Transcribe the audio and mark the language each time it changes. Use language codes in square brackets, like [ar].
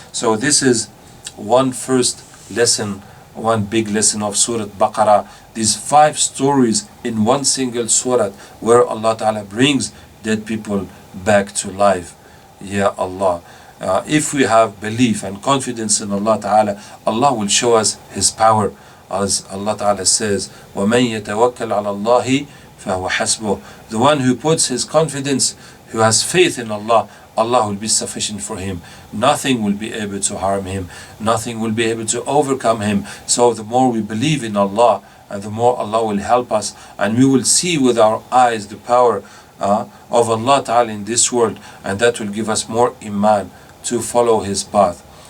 [en] So this is one first lesson, one big lesson of Surah Baqarah. These 5 stories in one single surah, where Allah Ta'ala brings dead people back to life. Ya Allah. If we have belief and confidence in Allah Ta'ala, Allah will show us His power. As Allah Ta'ala says, [ar] وَمَنْ يَتَوَكَّلْ عَلَى اللَّهِ فَهُوَ حَسْبُهُ. [en] The one who puts his confidence, who has faith in Allah, Allah will be sufficient for him. Nothing will be able to harm him. Nothing will be able to overcome him. So the more we believe in Allah, and the more Allah will help us, and we will see with our eyes the power of Allah Ta'ala in this world, and that will give us more iman to follow His path.